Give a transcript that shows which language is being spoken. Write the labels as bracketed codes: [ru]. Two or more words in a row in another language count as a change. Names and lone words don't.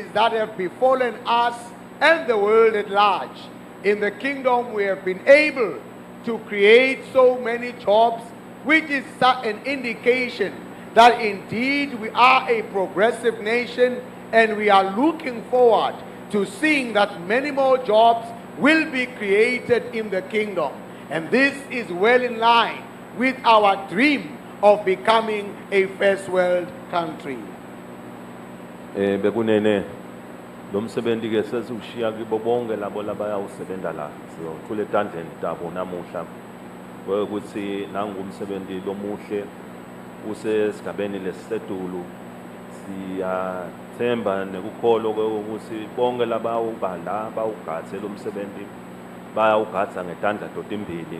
[en] that have befallen us and the world at large, in the kingdom we have been able to create so many jobs, which is an indication that indeed we are a progressive nation, and we are looking forward to seeing that many more jobs will be created in the kingdom. And this is well in line with our dream of becoming a first world country. [ss] Bekunene lo msebenzi ke sesishiya kibo bonke labo labayawusebenza la sizothula etandleni tabo namuhla ukuthi nangumsebenzi lomuhle usesigabeni lesisedulu siyathemba nekukholwa ukuthi bonke labawubala bawugathe lo msebenzi bayawugatha ngetandla dotimbili